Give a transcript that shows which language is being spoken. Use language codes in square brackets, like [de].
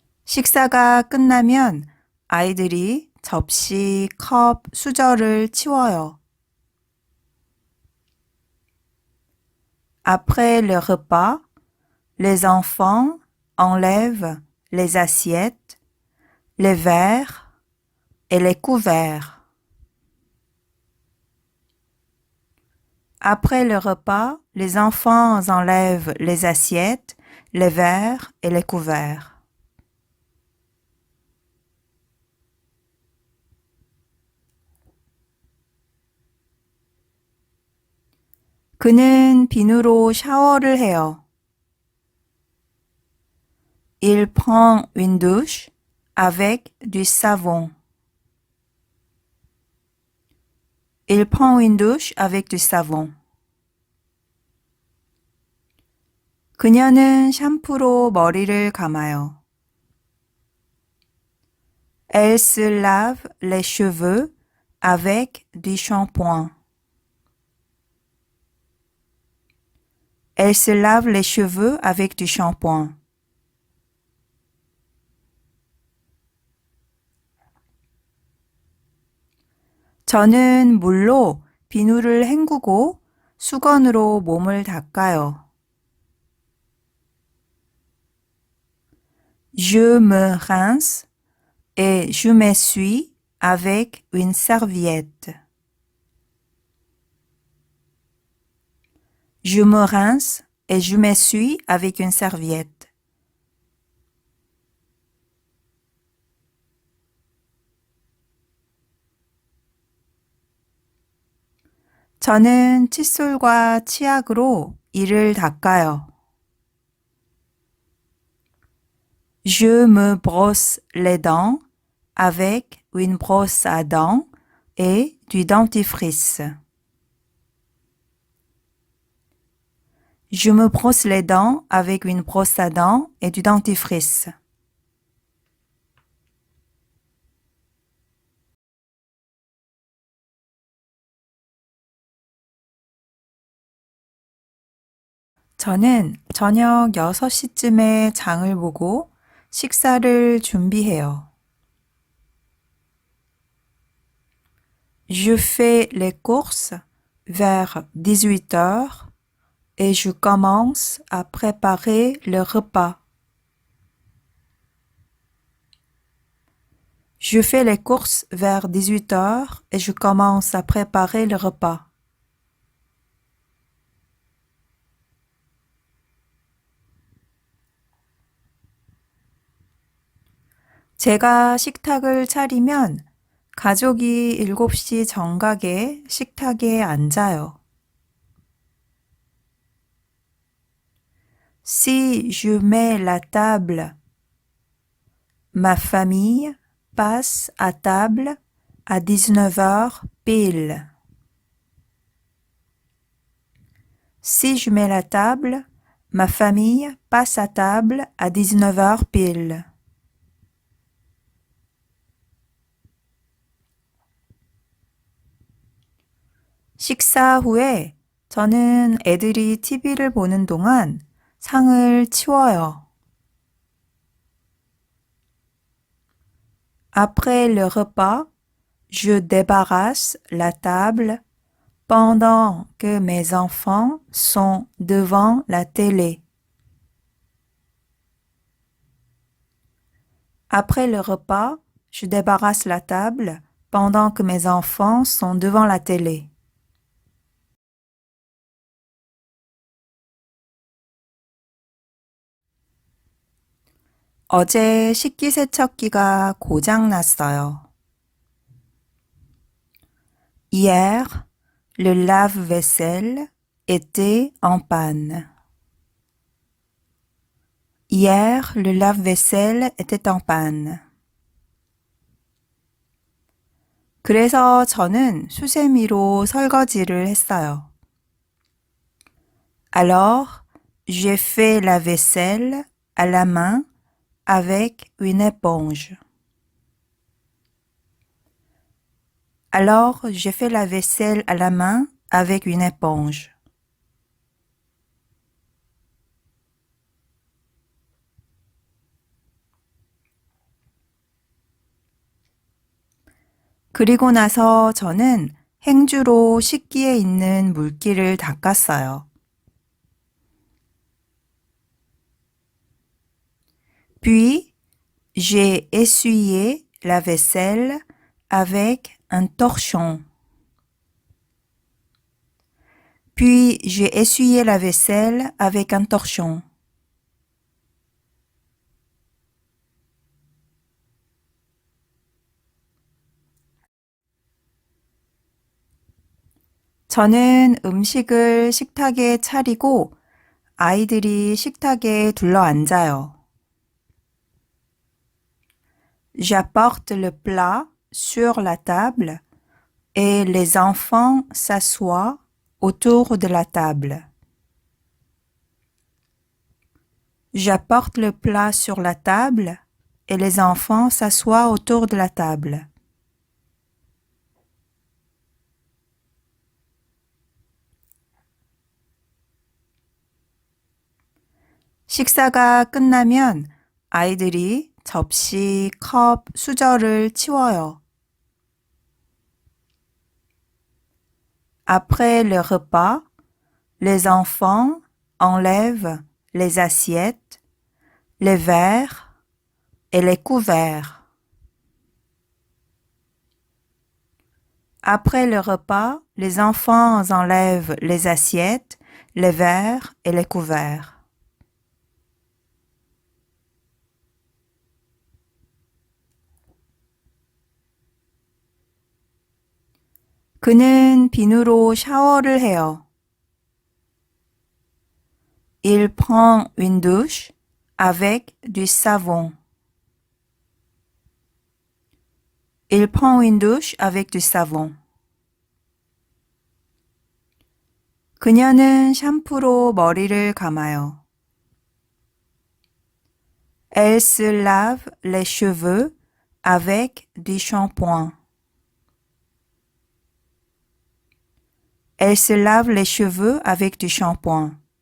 [ko] 식사가 끝나면 아이들이 접시, 컵, 수저를 치워요. [fr] Après le repas, les enfants enlèvent les assiettes, les verres et les couverts. Après le repas, les enfants enlèvent les assiettes, les verres et les couverts. [ko] 그는 비누로 샤워를 해요. [fr] Il prend une douche avec du savon. Il prend une douche avec du savon. [ko] 그녀는 샴푸로 머리를 감아요. [fr] Elle se lave les cheveux avec du shampoing. Elle se lave les cheveux avec du shampoing. [ko] 저는 물로 비누를 헹구고 수건으로 몸을 닦아요. [fr] Je me rince et je m'essuie avec une serviette. Je me rince et je m'essuie avec une serviette. [ko] 저는 칫솔과 치약으로 이를 닦아요. [fr] Je me brosse les dents avec une brosse à dents et du dentifrice. Je me brosse les dents avec une brosse à dents et du dentifrice. [ko] 저는 저녁 6시쯤에 장을 보고 식사를 준비해요. [fr] Je fais les courses vers 18 heures et je commence à préparer le repas. Je fais les courses vers 18 heures et je commence à préparer le repas. [ko] 제가 식탁을 차리면 가족이 7시 정각에 식탁에 앉아요. [fr] Si je mets la table, ma famille passe à table à 19 heures pile. Si je mets la table, ma famille passe à table à 19 heures pile. [ko] 식사 후에 저는 애들이 TV를 보는 동안 상을 치워요. [fr] Après le repas, je débarrasse la table pendant que mes enfants sont devant la télé. Après le repas, je débarrasse la table pendant que mes enfants sont devant la télé. [ko] 어제 식기세척기가 고장 났어요. [fr] Hier, le lave-vaisselle était en panne. Hier, le lave-vaisselle était en panne. [ko] 그래서 저는 수세미로 설거지를 했어요. [fr] Alors, j'ai fait la vaisselle à la main avec une éponge. Alors, j'ai fait la vaisselle à la main avec une éponge. [ko] 그리고 나서 저는 행주로 식기에 있는 물기를 닦았어요. [fr] Puis, j'ai essuyé la vaisselle avec un torchon. Puis, j'ai essuyé la vaisselle avec un torchon. [ko] 저는 음식을 식탁에 차리고 아이들이 식탁에 둘러앉아요. [fr] J'apporte le plat sur la table et les enfants s'assoient autour de la table. J'apporte le plat sur la table et les enfants s'assoient autour de la table. [ko] 식사가 끝나면 아이들이 접시, 컵, 수저를 치워요. [fr] Après le repas, les enfants enlèvent les assiettes, les verres et les couverts. Après le repas, les enfants enlèvent les assiettes, les verres et les couverts. [ko] 그는 비누로 샤워를 해요. [fr] Il prend une douche avec du savon. Il prend une douche avec du savon. [ko] 그녀는 샴푸로 머리를 감아요. [fr] Elle se lave les cheveux avec du shampoing. Elle se lave les cheveux avec du shampoing.